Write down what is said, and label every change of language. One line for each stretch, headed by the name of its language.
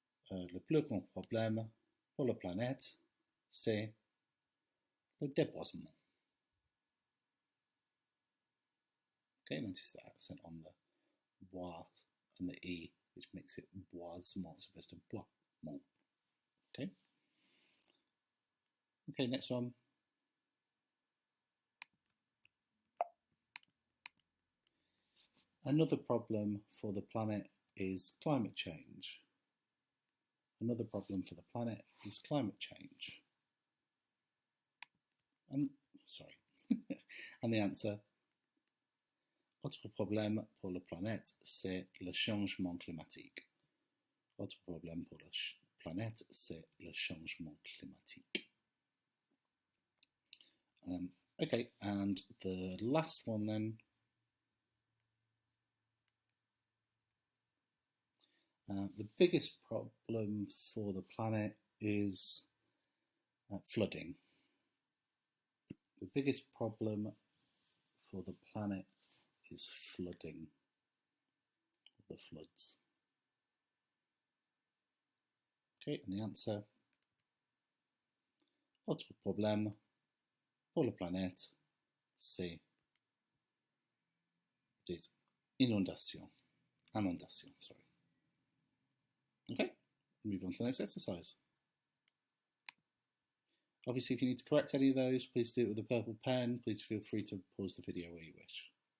French: Le plus grand problème pour la planète, c'est le déboisement.
English: Okay, notice the accent on the bois and the e, which makes it boisement as opposed to boisement. Okay. Okay, next one. Another problem for the planet is climate change. Another problem for the planet is climate change. And and the answer.
French: Autre problème pour la planète, c'est le changement climatique. Autre problème pour la planète, c'est le changement climatique.
English: Okay, and the last one then. The biggest problem for the planet is flooding. The biggest problem for the planet is flooding, the floods. Okay, and the answer.
French: Autre problème pour la planète, c'est des inondations.
English: Inondation, sorry. Okay, move on to the next exercise. Obviously, if you need to correct any of those, please do it with a purple pen. Please feel free to pause the video where you wish.